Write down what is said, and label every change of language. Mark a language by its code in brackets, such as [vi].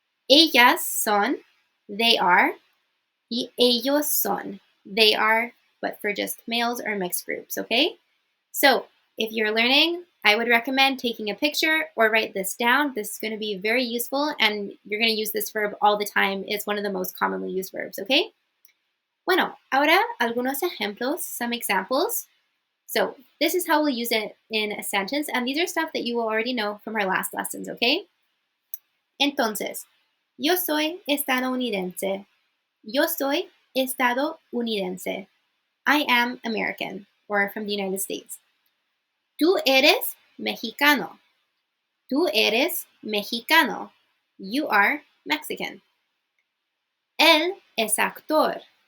[es] Ellas son, [en] they are. [es] Y ellos son, [en] they are, but for just males or mixed groups, okay? So if you're learning, I would recommend taking a picture or write this down. This is going to be very useful, and you're going to use this verb all the time. It's one of the most commonly used verbs, okay? [es] Bueno, ahora algunos ejemplos, [en] some examples. So this is how we'll use it in a sentence, and these are stuff that you will already know from our last lessons, okay? [es] Entonces, yo soy estadounidense. Yo soy estadounidense. [en] I am American, or from the United States. [es] Tú eres mexicano. Tú eres mexicano. [en] You are Mexican. [es] Él es actor.